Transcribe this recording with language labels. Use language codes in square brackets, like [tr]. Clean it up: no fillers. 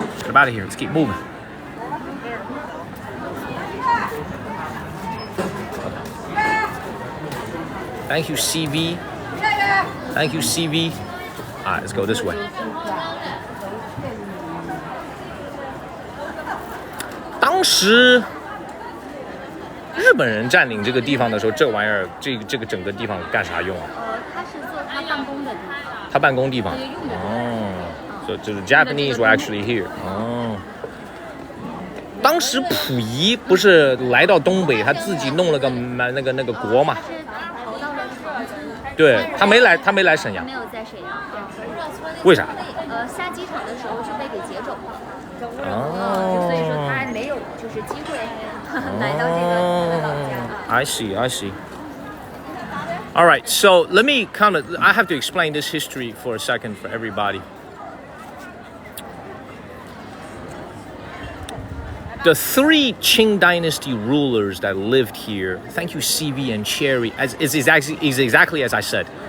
[en] Let's keep moving. Thank you, CV. All right, let's go this way. [zh] 当时日本人占领这个地方的时候，这玩意儿，这个整个地方干啥用啊？他是做他办公的地方。他办公地方。哦。 [en] So the Japanese were actually here. [zh] 哦。当时溥仪不是来到东北，他自己弄了个那个国嘛？他是逃到了长春。对，他没来沈阳。没有在沈阳。为啥？下机场的时候就被给劫走了。哦。所以说他没有就是机会来到这个老家。 [en] I see. All right, so let me I have to explain this history for a second for everybody. The three Qing dynasty rulers that lived here, thank you CV and Cherry, is exactly as I said.